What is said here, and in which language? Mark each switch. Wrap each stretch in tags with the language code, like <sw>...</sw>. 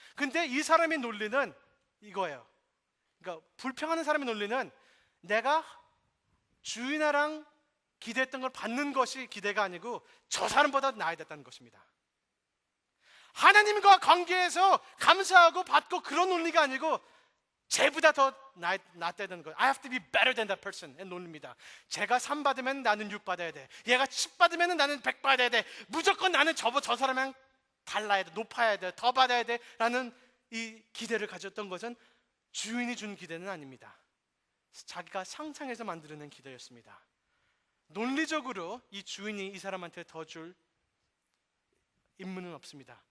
<ko>근데 이 사람의 논리는 이거예요. 그러니까 불평하는 사람의 논리는 내가 주인아랑 기대했던 걸 받는 것이 기대가 아니고 저 사람보다 나아야 됐다는 것입니다. 하나님과 관계에서 감사하고 받고 그런 논리가 아니고 쟤보다 더 낫다는 거예요.</ko> <en>I have to be better than that person의</en> <ko>논리입니다. 제가 3 받으면 나는 6 받아야 돼. 얘가 10 받으면 나는 100 받아야 돼. 무조건 나는 저 사람이랑 달라야 돼. 높아야 돼. 더 받아야 돼. 라는 이 기대를 가졌던 것은 주인이 준 기대는 아닙니다. 자기가 상상해서 만드는 기대였습니다. 논리적으로 이 주인이 이 사람한테 더 줄 임무는 없습니다.</ko>